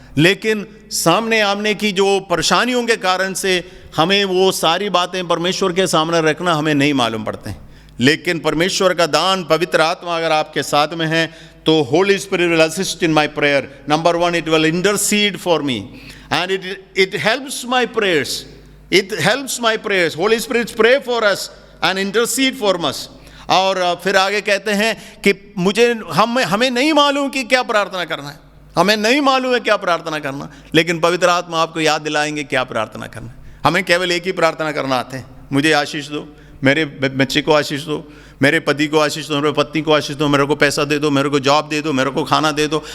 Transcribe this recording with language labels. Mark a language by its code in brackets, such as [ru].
[hi] लेकिन सामने आने की जो परेशानियों के कारण से हमें वो सारी बातें परमेश्वर के सामने रखना हमें नहीं मालूम पड़ते हैं। लेकिन परमेश्वर का दान, पवित्र आत्मा अगर आपके साथ में है तो [en] Holy Spirit will assist in my prayer. Number 1, it will intercede for me and it helps my prayers. It helps my prayers. Holy Spirit pray for us and intercede for us. [hi] और फिर आगे कहते हैं कि हमें नहीं मालूम कि क्या प्रार्थना करना है, हमें नहीं मालूम है क्या प्रार्थना करना, लेकिन पवित्र आत्मा आपको याद दिलाएंगे क्या प्रार्थना करना है। हमें केवल एक ही प्रार्थना करना आते हैं, मुझे आशीष दो, मेरे बच्चे को आशीष दो, मेरे पति को आशीष दो, मेरे पत्नी को आशीष दो, मेरे को पैसा दे दो, मेरे को जॉब दे दो, मेरे को खाना दे दो।